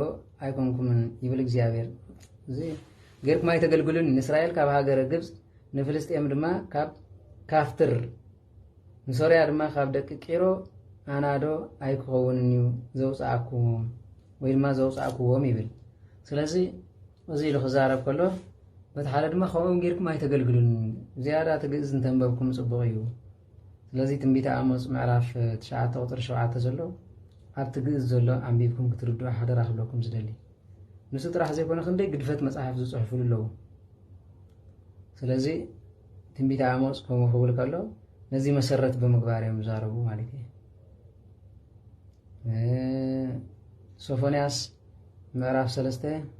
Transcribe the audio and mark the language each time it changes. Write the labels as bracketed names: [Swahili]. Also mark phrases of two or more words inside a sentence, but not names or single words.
[Tigrinya] አይኮንኩምን ይብል እግዚአብሔር እዚ ገርኩም አይተገልግሉን ንእስራኤል ካብ ሃገረ ግብጽ ንፍልስጤም ድማ ካብ ካፍትር ንሶርያ ድማ ካብ ደቂ ቂሮ አናዶ አይኮውንን እዩ ዘውጻአኩም ወይ ድማ ዘውጻአኩም ይብል ስለዚህ እዚ ለኸዛረብ ከሎ በተሐለ ድማ ኸውም ገርኩም አይተገልግሉን ዝያዳ ትግዕዝ እንተንበብኩም ጽቡቕ እዩ ስለዚህ ትንቢተ አሞጽ ምዕራፍ 9 ቁጥር 7 ዘሎ ኣብ ትግዕዝ ዘሎ አንቢብኩም ክትርዱ ሓደራ ክብለኩም ዝደሊ ንሱ ጥራሕ ዘይኮነ ክንደይ ግድፈት መጽሐፍ ዝጽሕፉሉ ኣለዉ ስለዚህ ትንቢተ አሞጽ ከምኡ ክብል ከሎ ነዚ መሰረት በምግባር እዮም ዛረቡ ማለት እዩ ሶፎንያስ ምዕራፍ 3